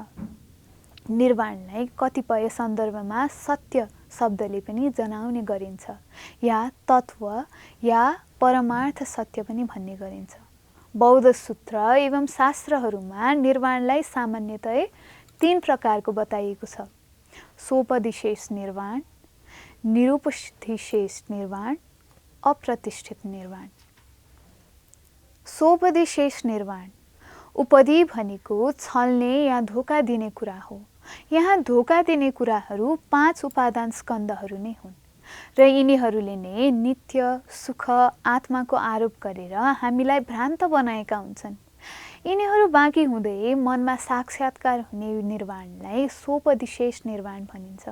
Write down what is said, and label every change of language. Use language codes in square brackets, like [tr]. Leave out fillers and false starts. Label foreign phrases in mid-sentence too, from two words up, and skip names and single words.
[ne] निर्वाणलाई कतिपय सन्दर्भमा सत्य शब्दले पनि जनाउने गरिन्छ, या तत्व या परमार्थ सत्य पनि भन्ने गरिन्छ। बौद्ध सूत्र एवं शास्त्रहरूमा निर्वाणलाई सामान्यतया 3 प्रकारको बताइएको छ: सोपदिशेष निर्वाण, निरुपदिशेष निर्वाण, अप्रतिष्ठित निर्वाण। सोपदिशेष निर्वाण उपदि भनेको छल्ने या धोका दिने कुरा हो। यहाँ धोका दिने कुराहरू 5 उपादान स्कन्धहरू नै हुन् र यिनीहरूले नै नित्य सुख आत्माको आरोप गरेर हामीलाई भ्रान्त बनाएका हुन्छन्। यिनीहरू बाँकी हुँदै मनमा साक्षात्कार हुने निर्वाणलाई सोपदिशेष निर्वाण भनिन्छ।